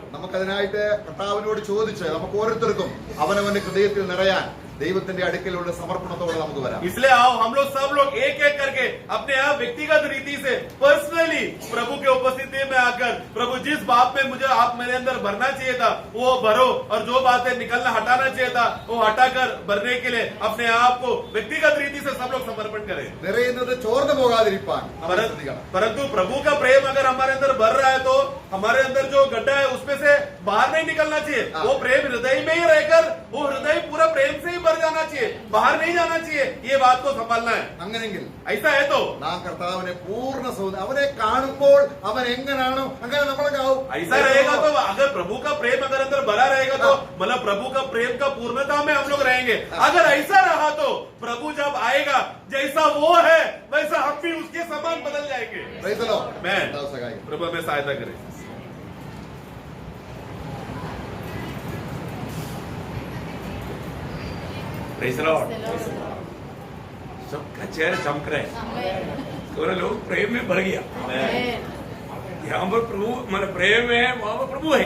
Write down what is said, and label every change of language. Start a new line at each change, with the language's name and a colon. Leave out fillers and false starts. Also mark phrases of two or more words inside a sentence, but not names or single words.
Malayalam: നമുക്കതിനായിട്ട് കർത്താവിനോട് ചോദിച്ച് നമുക്ക് ഓരോരുത്തർക്കും അവനവന്റെ ഹൃദയത്തിൽ നിറയാൻ ദൈവത്തിന്റെ അടുക്കലുള്ള സമർപ്പണത്തോടെ നമുക്ക് വരാം.
Hindi: इसलिए आओ हम लोग सब लोग एक एक करके अपने आप व्यक्तिगत रीति से पर्सनली प्रभु के उपस्थिति में आकर, प्रभु जिस बात में मुझे आप मेरे अंदर भरना चाहिए था वो भरो, और जो बातें निकलना हटाना चाहिए था वो हटाकर भरने के लिए अपने आप को व्यक्तिगत रीति से सब लोग समर्पण करें.
Malayalam: നിറയുന്നത് ചോർന്നു പോകാതിരിക്കാൻ നമ്മൾ ശ്രദ്ധിക്കണം.
Hindi: परंतु प्रभु का प्रेम अगर हमारे अंदर भर रहा है तो हमारे अंदर जो गड्ढा है उसमें से बाहर नहीं निकलना चाहिए। हाँ। वो प्रेम हृदय में ही रहकर वो हृदय पूरा प्रेम से ही भर जाना चाहिए, बाहर नहीं जाना चाहिए। ये बात को संभालना है।
Malayalam: അങ്ങനെങ്കിൽ
Hindi: ऐसा है तो
Malayalam: നാം കർത്താവിനെ പൂർണ്ണ സൗന്ദര്യം അവനെ കാണുമ്പോൾ അവൻ എങ്ങനാണോ അങ്ങനെ നമ്മളൊക്കെ ആവും.
Hindi: ऐसा रहेगा तो अगर प्रभु का प्रेम अगर अंदर भरा रहेगा तो मतलब प्रभु का प्रेम का पूर्णता में हम लोग रहेंगे। अगर ऐसा रहा तो प्रभु जब आएगा जैसा वो है वैसा हम भी उसके समान बदल जाएंगे।
English: Praise the Lord. Amen.
Malayalam: കർത്താവ് സഹായിക്കട്ടെ.
Hindi: प्रभु हमें सहायता करे।
English: Praise the Lord.
Hindi: सबका चेहरा चमक रहा है, थोड़े लोग प्रेम में भर गया। यहाँ पर प्रभु मन प्रेम है, वहां पर प्रभु है।